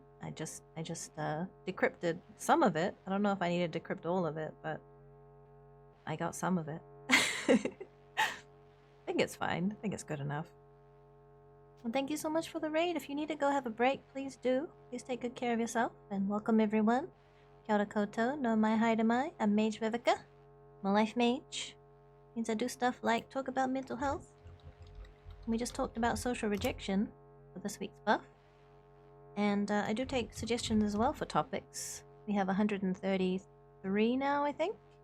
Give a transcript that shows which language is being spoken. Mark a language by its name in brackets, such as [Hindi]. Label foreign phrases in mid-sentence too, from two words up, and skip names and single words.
[English] I just decrypted some of it. I don't know if I need to decrypt all of it, but I got some of it. I think it's fine. I think it's good enough. Well, thank you so much for the raid. If you need to go have a break, please do. Please take good care of yourself, and welcome everyone. [Māori] Kia ora koutou, no mai haere mai. [English] I'm Mage Vivica. I'm a life mage. Means I do stuff like talk about mental health. We just talked about social rejection for this week's buff. And I do take suggestions as well for topics. We have 133 now, I think.